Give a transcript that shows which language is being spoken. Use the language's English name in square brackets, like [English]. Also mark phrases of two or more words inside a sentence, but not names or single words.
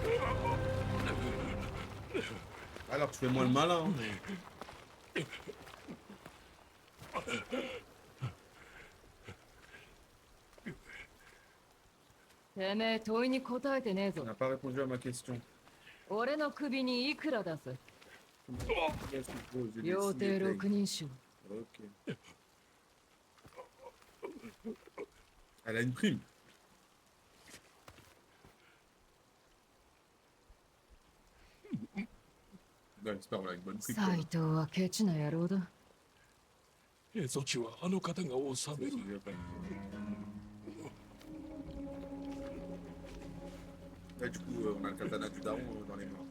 [French] Alors tu fais moins le malin. Hein. [Japanese] てめえ問いに答えてねえ [French] Tu [Japanese] ぞ。 [French] n'as pas répondu à ma question. [Japanese] 俺の首にいくら出す？ [French] Qu'est-ce qu'il faut? Je [Japanese] 両 [French] décide [Japanese] 手 [French] les [Japanese] 六 [French] tailles. [Japanese] 人衆。 [French] Ok. Elle a une prime. Ouais, j'espère qu'on a une bonne prime. [Japanese] 斎藤はケチな野郎だ。蝦夷地はあの方が治める。 [French] Là, du coup, on a le katana du daron dans les mains.